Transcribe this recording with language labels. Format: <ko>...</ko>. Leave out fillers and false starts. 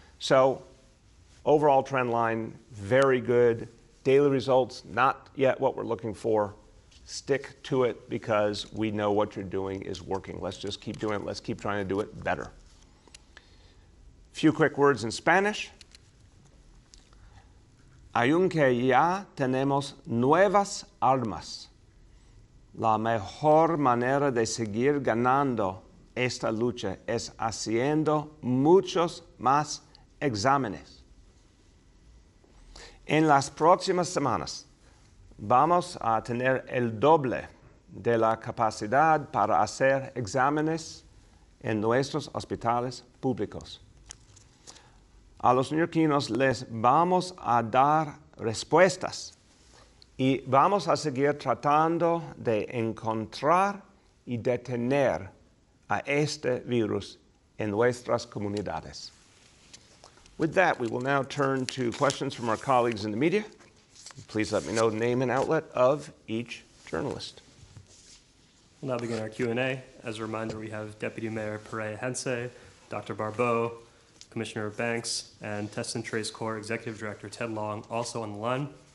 <en>So overall trend line, very good. Daily results, not yet what we're looking for. Stick to it, because we know what you're doing is working. Let's just keep doing it. Let's keep trying to do it better. Few quick words in Spanish.</en> <es>Aunque ya tenemos nuevas armas, la mejor manera de seguir ganando esta lucha es haciendo muchos más exámenes. En las próximas semanas vamos a tener el doble de la capacidad para hacer exámenes en nuestros hospitales públicos. A los neoyorquinos les vamos a dar respuestas y vamos a seguir tratando de encontrar y detener a este virus en nuestras comunidades.</es> <en>With that, we will now turn to questions from our colleagues in the media. Please let me know the name and outlet of each journalist. We'll now begin our Q&A. As a reminder, we have Deputy Mayor Perea Hense, Dr. Barbeau, Commissioner Banks, and Test and Trace Corps Executive Director Ted Long also on the line.</en>